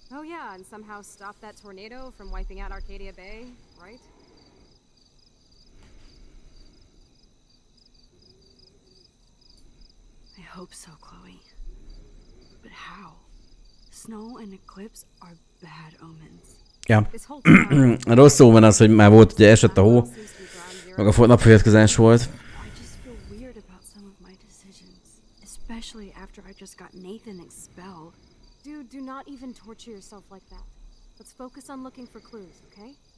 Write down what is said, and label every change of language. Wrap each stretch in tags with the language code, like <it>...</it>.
<en>Oh yeah, and somehow stop that tornado from wiping out Arcadia Bay, right? I hope so, Chloe. But how? Snow and eclipse are bad omens.</en> <hu>Ja. Rossz omen az, hogy már volt, ugye esett a hó, meg a napfogyatkozás volt.</hu> <en>I just feel weird about some of my decisions, especially after I just got Nathan expelled. Dude, do not even torture yourself like that. Let's focus on looking for clues, okay?</en>